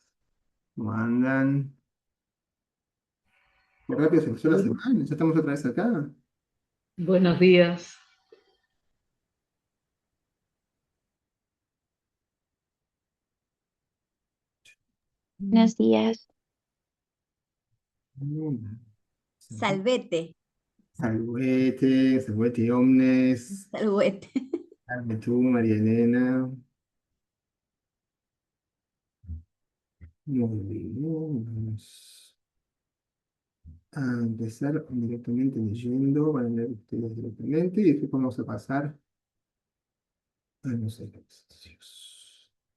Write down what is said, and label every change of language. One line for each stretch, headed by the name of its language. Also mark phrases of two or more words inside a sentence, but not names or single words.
Spanish: ¿Cómo andan? Qué rápido se pasó la Bu- semana, ya estamos otra vez acá. Buenos días. Buenos días. Mm.
Latin: Salvete, Saludete, saludete omnes, salvete. salve tú, María Elena.
Spanish: Muy bien, vamos a empezar directamente leyendo, van a leer ustedes directamente y después vamos a pasar a los ejercicios.